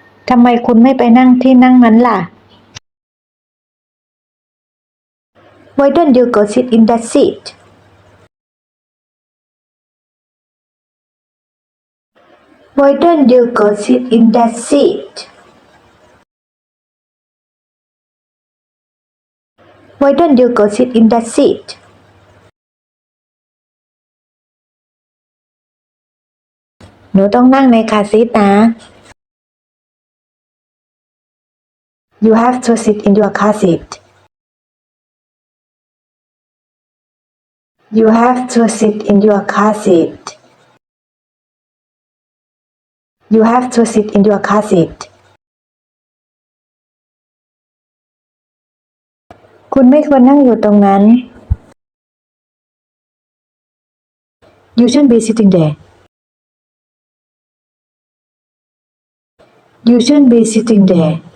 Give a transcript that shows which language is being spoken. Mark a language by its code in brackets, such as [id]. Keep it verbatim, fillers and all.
[th] ทำไมคุณไม่ไปนั่งที่นั่งนั้นล่ะ [en] Why don't you go sit in that seat? Why don't you go sit in that seat? Why don't you go sit in that seat? [th] หนูต้องนั่งในคาร์ซีทนะ [en] You have to sit in your car seat. You have to sit in your car seat. You have to sit in your car seat. [th] คุณไม่ควรนั่งอยู่ตรงนั้น [en] You shouldn't be sitting there. You shouldn't be sitting there.